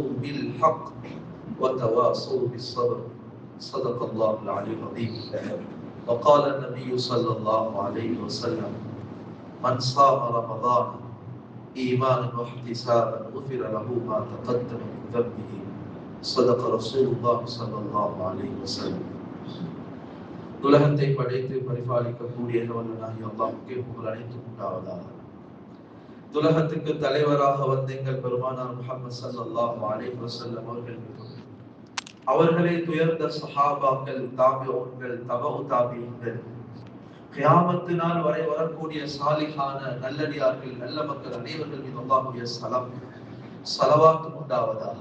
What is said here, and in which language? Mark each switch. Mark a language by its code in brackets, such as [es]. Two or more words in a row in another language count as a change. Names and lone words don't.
[ar] بالحق وتواصوا بالصبر صدق الله العلي العظيم وقال النبي صلى الله عليه وسلم من صام رمضان إيمانا واحتسابا غفر له ما تقدم من ذنبه صدق رسول الله صلى الله عليه وسلم [ta] உலகத்தை படைத்து பரிபாலிக்கக்கூடிய வல்லனாகிய அல்லாஹ்வுக்கே புகழ் அனைத்தும் உண்டாவதாக. உலகத்துக்கு தலைவராக வந்த எங்கள் பெருமானார் முஹம்மது [ar] صلى الله عليه وسلم [ta] அவர்கள் மீதும் அவர்களை துயர்ந்த சஹாபாக்கள், தாபிஊன்கள், தபஉ தாபிஈன்கள், கியாமத்து நாள் வரை வரக்கூடிய சாலிஹான நல்லடியார்கள், நல்ல மக்கள் அனைவர்கள் மீது அல்லாஹ்வுடைய ஸலவாத் உண்டாவதாக.